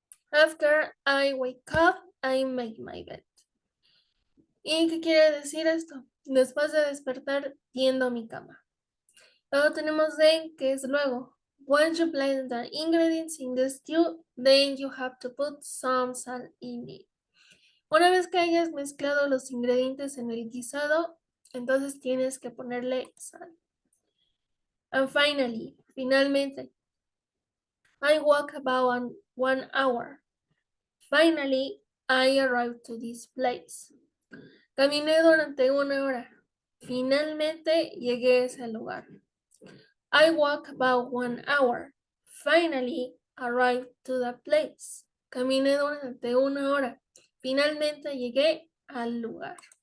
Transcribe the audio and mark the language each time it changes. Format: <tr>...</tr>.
<en>After I wake up, I make my bed.</en> <es>¿Y qué quiere decir esto? Después de despertar, tiendo mi cama. Luego tenemos then, que es luego.</es> <en>Once you blend the ingredients in the stew, then you have to put some salt in it.</en> <es>Una vez que hayas mezclado los ingredientes en el guisado, entonces tienes que ponerle sal.</es> <en>And finally, finalmente, I walk about 1 hour. Finally, I arrived to this place.</en> <es>Caminé durante 1 hora. Finalmente llegué a ese lugar.</es> <en>I walk about 1 hour. Finally arrived to the place.</en> <es>Caminé durante 1 hora. Finalmente llegué al lugar.</es>